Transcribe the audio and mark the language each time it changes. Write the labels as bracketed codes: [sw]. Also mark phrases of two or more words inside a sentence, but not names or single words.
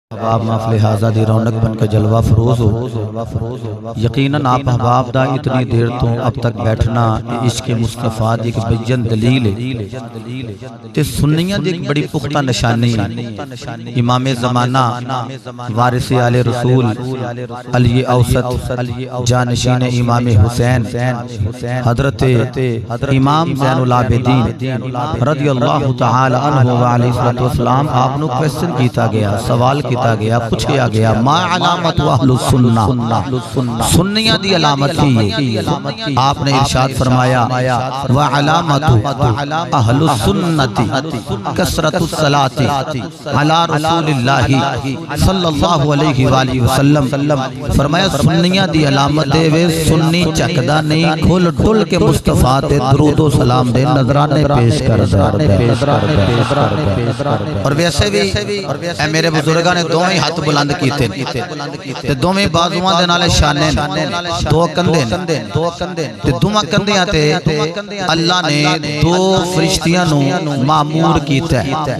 [pa] ਅਹਬਾਬ ਮਹਫ਼ਿਲ ਹਾਜ਼ਾ ਦੀ ਰੌਣਕ ਬਣ ਕੇ ਜਲਵਾ ਫ਼ਰੋਜ਼ ਹੋ। ਯਕੀਨਨ ਆਪ ਅਹਬਾਬ ਦਾ ਇਤਨੀ ਦੇਰ ਤੋ ਅਬ ਤਕ ਬੈਠਣਾ ਇਸ਼ਕ ਮੁਸਤਫ਼ਾ ਦੀ ਏਕ ਬੇਜਨ ਦਲੀਲ ਹੈ ਤੇ ਸੁੰਨੀਆਂ ਦੀ ਏਕ ਬੜੀ ਪੁਖ਼ਤਾ ਨਿਸ਼ਾਨੀ ਹੈ। ਇਮਾਮ ਜ਼ਮਾਨਾ ਵਾਰਿਸ ਆਲੇ ਰਸੂਲ ਅਲੀ ਔਸਤ ਜਾਨਸ਼ੀਨ ਇਮਾਮ ਹੁਸੈਨ ਹਜ਼ਰਤ ਇਮਾਮ ਜ਼ੈਨੁਲ ਆਬਿਦੀਨ [ar] رضي الله تعالى عنه وعليه وسلم [pa] ਆਪਨੁ क्वेश्चन ਕੀਤਾ ਗਿਆ, [ur] سوال کیا گیا، پوچھا گیا [ar] ما علامة أهل السنة, [pa] ਸੁੰਨੀਆਂ ਦੀ ਅਲਾਮਤ ਥੀ। [ur] آپ نے ارشاد فرمایا [ar] وعلامة أهل السنة كثرة الصلاة على رسول الله صلى الله عليه وسلم. [pa] ਫ਼ਰਮਾਇਆ ਸੁੰਨੀਆਂ ਦੀ ਅਲਾਮਤ ਦੇ ਵੇ ਸੁੰਨੀ ਚਕਦਾ ਨਹੀਂ, ਖੁੱਲ ਡੁੱਲ ਕੇ ਮੁਸਤਫ਼ਾ ਤੇ ਦਰੂਦ ਵ ਸਲਾਮ ਦੇ ਨਜ਼ਰਾਨੇ ਪੇਸ਼ ਕਰਦਾ। ਔਰ ਵੈਸੇ ਭੀ ਮੇਰੇ ਬੁਜ਼ੁਰਗਾਂ ਨੇ ਦੋਵੇਂ ਹਾਥ ਬੁਲੰਦ ਕੀਤੇ ਤੇ ਦੋਵੇਂ ਬਾਜੂਆਂ ਦੇ ਨਾਲ ਸ਼ਾਨੇ ਦੋ ਕੰਧੇ ਤੇ ਦੋਵਾਂ ਕੰਧੀਆਂ ਤੇ ਅੱਲਾਹ ਨੇ ਦੋ ਫ਼ਰਿਸ਼ਤੀਆਂ ਨੁ ਮਾਮੂਰ ਕੀਤਾ ਹੈ।